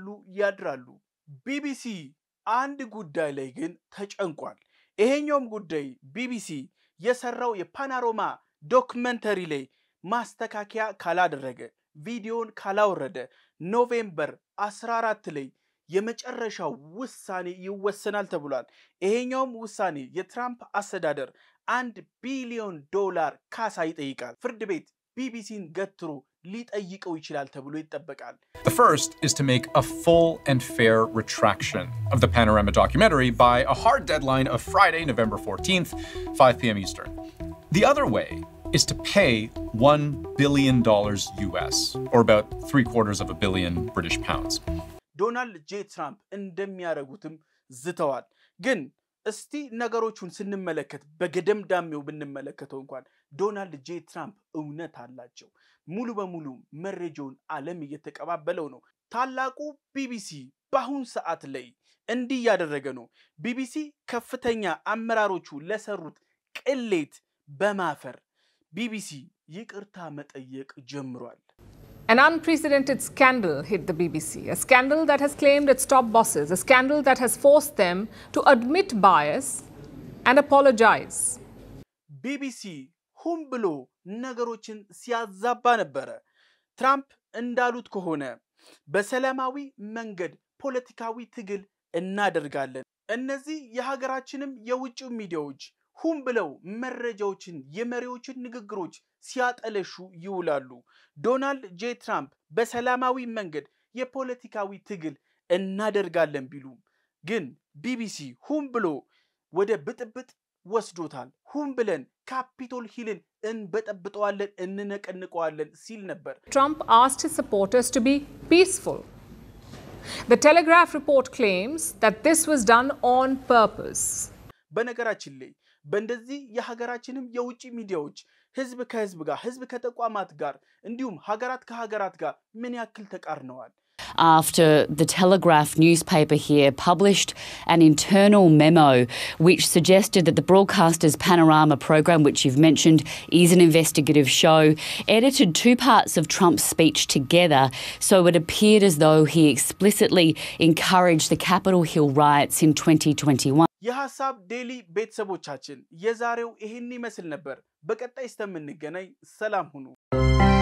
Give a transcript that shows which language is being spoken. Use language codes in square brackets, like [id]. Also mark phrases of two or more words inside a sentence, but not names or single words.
[am] ያድራሉ። ቢቢሲ አንድ ጉዳይ ላይ ግን ተጨንቋል። ይሄኛውም ጉዳይ ቢቢሲ የሰራው የፓኖራማ ዶክመንተሪ ላይ ማስተካከያ ካላደረገ ቪዲዮን ካላወረደ ኖቬምበር 14 ላይ የመጨረሻው ውሳኔ ይወሰናል ተብሏል። ይሄኛውም ውሳኔ የትራምፕ አስተዳደር $1 ቢሊዮን ካሳ ይጠይቃል። ፍርድ ቤት ቢቢሲን ገትሮ ሊጠይቀው ይችላል ተብሎ ይጠበቃል። [en] The first is to make a full and fair retraction of the Panorama documentary by a hard deadline of Friday, November 14th, 5 p.m. Eastern. The other way is to pay $1 billion US, or about 3/4 billion British pounds. [am] ዶናልድ ጄ ትራምፕ እንደሚያረጉትም ዝተዋል። ግን እስቲ ነገሮቹን ስንመለከት በገደምዳሜው ብንመለከተው እንኳን ዶናልድ ጄ ትራምፕ እውነት አላቸው። ሙሉ በሙሉ መረጃውን ዓለም እየተቀባበለው ነው። ታላቁ ቢቢሲ በአሁን ሰዓት ላይ እንዲህ ያደረገ ነው። ቢቢሲ ከፍተኛ አመራሮቹ ለሰሩት ቅሌት በማፈር ቢቢሲ ይቅርታ መጠየቅ ጀምሯል። [en] An unprecedented scandal hit the BBC, a scandal that has claimed its top bosses, a scandal that has forced them to admit bias and apologize. [am] BBC ሁም ብሎ ነገሮችን ሲያዛባ ነበረ። ትራምፕ እንዳሉት ከሆነ በሰላማዊ መንገድ ፖለቲካዊ ትግል እናደርጋለን። እነዚህ የሀገራችንም የውጭ ሚዲያዎች ሁም ብለው መረጃዎችን የመሪዎችን ንግግሮች ሲያጠለሹ ይውላሉ። ዶናልድ ጄ ትራምፕ በሰላማዊ መንገድ የፖለቲካዊ ትግል እናደርጋለን ቢሉም ግን ቢቢሲ ሁም ብሎ ወደ ብጥብጥ ወስዶታል። ሁም ብለን ካፒቶል ሂልን እንበጠብጠዋለን እንነቀንቀዋለን ሲል ነበር። [en] Trump asked his supporters to be peaceful. The Telegraph report claims that this was done on purpose. [am] በነገራችን ላይ በእንደዚህ የሀገራችንም የውጭ ሚዲያዎች ህዝብ ከህዝብ ጋር ህዝብ ከተቋማት ጋር እንዲሁም ሀገራት ከሀገራት ጋር ምን ያክል ተቃርነዋል? [en] After the Telegraph newspaper here published an internal memo which suggested that the broadcaster's Panorama program, which you've mentioned, is an investigative show, edited two parts of Trump's speech together, so it appeared as though he explicitly encouraged the Capitol Hill riots in 2021. [am] የሐሳብ ዴሊ ቤተሰቦቻችን የዛሬው ይሄን ይመስል ነበር። በቀጣይ እስከምንገናኝ ሰላም ሁኑ።